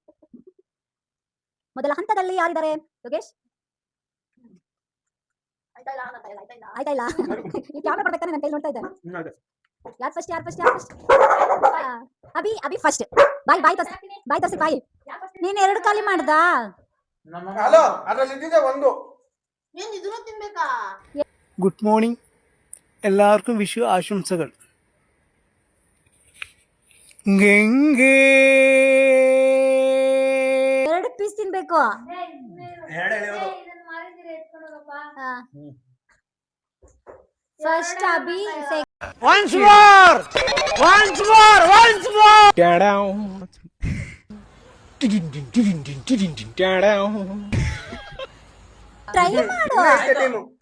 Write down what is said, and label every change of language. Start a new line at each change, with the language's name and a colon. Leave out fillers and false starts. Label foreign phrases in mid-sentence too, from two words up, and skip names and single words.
Kannada: ಮೊದಲ ಹಂತದಲ್ಲಿ ಯಾರಿದ್ದಾರೆ ಯೋಗೇಶ್? ಆಯ್ತಾ ಇಲ್ಲ? ಈ ಕ್ಯಾಮ್ರಾ ಬರ್ಬೇಕಾದ್ರೆ ನನ್ನ ಕೈ ನೋಡ್ತಾ ಇದ್ದೆ. ಯಾರು ಫಸ್ಟ್? ಅಭಿ ಫಸ್ಟ್. ಬಾಯ್ ತರ್ಸಿ ಬಾಯ್. ನೀನ್ 2 ಖಾಲಿ ಮಾಡ್ದಾ? ಹಲೋ, ಅದ್ರಲ್ಲಿ ಇದ್ದಿದೆ ಒಂದು.
English: good morning,
Malayalam: എല്ലാവർക്കും വിഷു ആശംസകൾ. ഗംഗേ
Kannada: 2 ಪೀಸ್ ತಿನ್ಬೇಕು. ಫಸ್ಟ್ ಅಭಿ,
English: Once more.
Kannada: ಟ್ರೈ ಮಾಡು.